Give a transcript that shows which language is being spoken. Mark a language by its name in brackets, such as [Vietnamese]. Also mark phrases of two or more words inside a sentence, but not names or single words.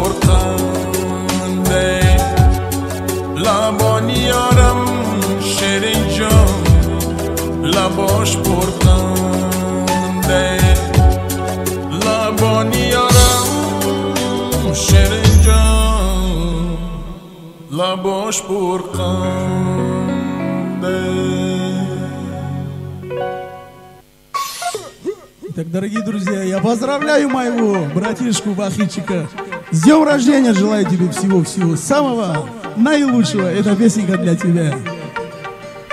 [Tajik] پرخنده لبانی یارم شیرین جان لباش پرخنده لبانی یارم شیرین جان لباش پرخنده. [Russian] Итак, дорогие друзья, я поздравляю моего братишку Вахидчика. С днем рождения, желаю тебе всего-всего самого наилучшего. Эта песенка для тебя.